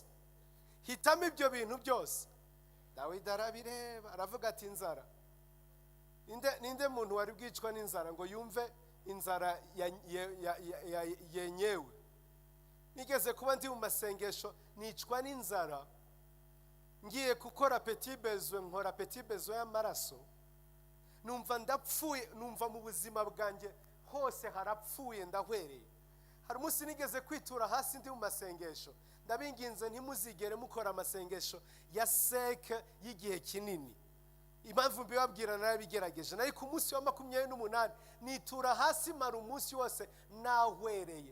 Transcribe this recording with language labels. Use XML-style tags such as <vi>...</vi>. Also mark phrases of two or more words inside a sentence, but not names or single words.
<rw>Hitamo ibyo bintu byose. Dawidi arabireba aravuga ati inzara. Ninde muntu wari bwicwa n'inzara ngo yumve inzara yenyewe? Nigeze kuba ndi mu masengesho nicwa n'inzara, ngiye gukora</rw> <fr>petit besoin,</fr> <rw>nkora</rw> <fr>petit besoin</fr> <rw>y'amaraso, numva ndapfuye, numva mu buzima bwanjye hose harapfuye, ndahwereye. Hari umunsi nigeze kwitura hasi ndi mu masengesho, ndabinginze ntimuzigere mukora amasengesho ya seke y'igihe kinini. Impamvu mbibabwira narabigerageje, nari ku munsi wa 28 nitura hasi mara umunsi wose nahwereye.</rw>